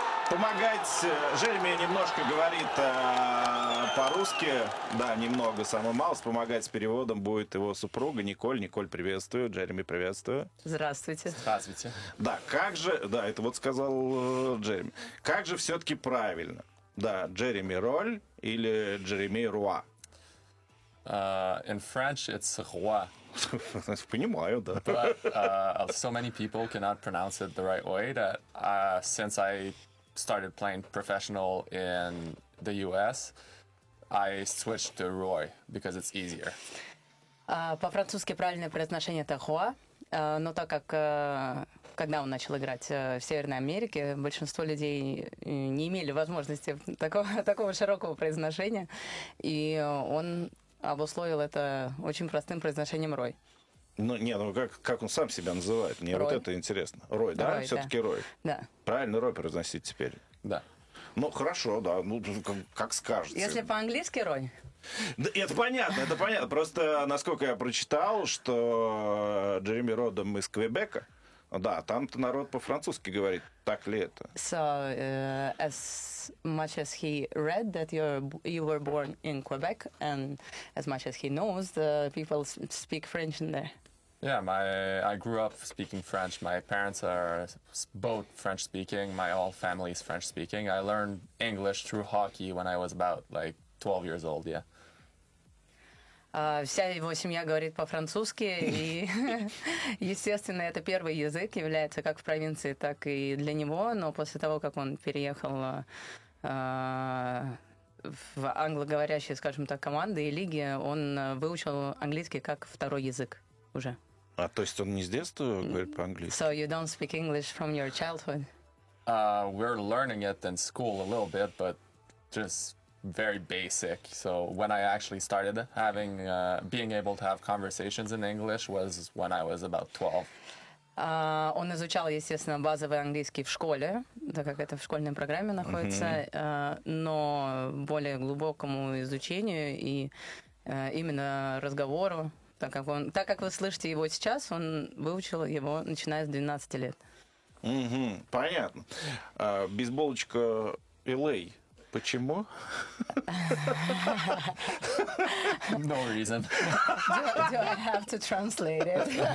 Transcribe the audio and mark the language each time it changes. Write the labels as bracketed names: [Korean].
[Russian] Помогать Джереми немножко говорит по-русски, да, немного, самый мал. Помогать с переводом будет его супруга Николь. Николь, приветствую. Джереми, приветствую. Здравствуйте. Здравствуйте. Да, как же, да, это вот сказал Джереми. Как же все-таки правильно? Да, Джереми Роль или Джереми Руа? [English] In French it's Руа. [Russian] Понимаю, да. [English] But so many people cannot pronounce it the right way that since I started playing professional in the US, I switched to Roy because it's easier. [Russian] По-французски правильное произношение это Хуа, но так как когда он начал играть в Северной Америке, большинство людей не имели возможности такого широкого произношения, и он обусловил это очень простым произношением Рой. Ну, не, ну как он сам себя называет? Мне Рой. Вот это интересно. Рой, да? Рой, все-таки да. Рой. Да. Правильно Рой произносить теперь? Да. Ну, хорошо, да. Ну, как скажете. Если по-английски Рой? Да, это понятно. Просто, насколько я прочитал, что Джереми родом из Квебека, да, там-то народ по-французски говорит, так ли это? [English] So, as much as he read that you were born in Quebec, and as much as he knows, the people speak French in there. Yeah, I grew up speaking French. My parents are both French-speaking. My whole family is French-speaking. I learned English through hockey when I was about, like, 12 years old, yeah. [Russian] Вся его семья говорит по-французски, и, естественно, это первый язык, является как в провинции, так и для него. Но после того, как он переехал в англоговорящие, скажем так, команды и лиги, он выучил английский как второй язык уже. А то есть он не с детства говорит по-английски? [English] So you don't speak English from your childhood? We're learning it in school a little bit, but just very basic. So when I actually started having being able to have conversations in English was when I was about 12. [Russian] Он изучал, естественно, базовый английский в школе, так как это в школьной программе находится, но более глубокому изучению и именно разговору, так как вы слышите его сейчас, он выучил его начиная с 12 лет. Mm-hmm. Понятно. Бейсболочка LA. Почему? [English] No reason. Do I have to translate it?